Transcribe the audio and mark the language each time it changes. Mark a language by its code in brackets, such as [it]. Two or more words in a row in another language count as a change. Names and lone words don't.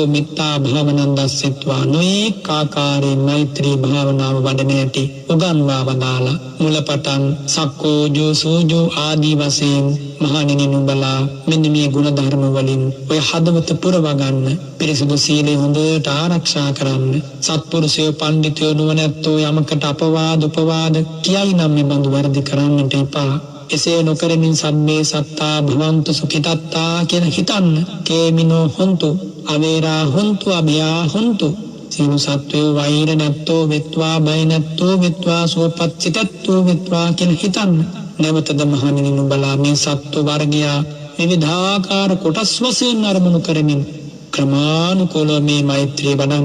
[pi] මිත්තා භාවනං දස්සෙත්වා [si] නොඑක ආකාරයෙන් මෛත්‍රී භාවනාව වඩන හැටි උගන්වා වදාලා මුලපටන් [pi] සක්කෝජෝ සෝජෝ [si] ආදී වශයෙන් මහණෙනි නුඹලා මෙන්න මේ ගුණ ධර්ම වලින් ඔය හදවත පුරවා ගන්න පිරිසුදු සීලය හොඳට ආරක්ෂා කරන්න සත්පුරුෂයෝ පඬිතුයෝ නුවණැත්තෝ යමකට අපවාද උපවාද කියයි නම් මේ බඳු වැරදි කරන්නට එපා. එසේ නොකරමින් [pi] සම්මේ සත්තා භවන්තු සුඛිතත්තා [si] කියලා හිතන්න. [pi] කේමිනෝ හොන්තු අවේරා හොන්තු අභයා හොන්තු [si] සියලු සත්වයෝ වෛර නැත්තෝ වෙත්වා බය නැත්තෝ වෙත්වා සුවපත්සිතත්තෝ වෙත්වා කියලා හිතන්න. නැවතද මහණෙනි නුඹලා මේ සත්ව වර්ගයා විවිධාකාර කොටස් වශයෙන් අරමුණු කරමින් ක්‍රමානුකූලව මේ මෛත්‍රිය වඩන්න.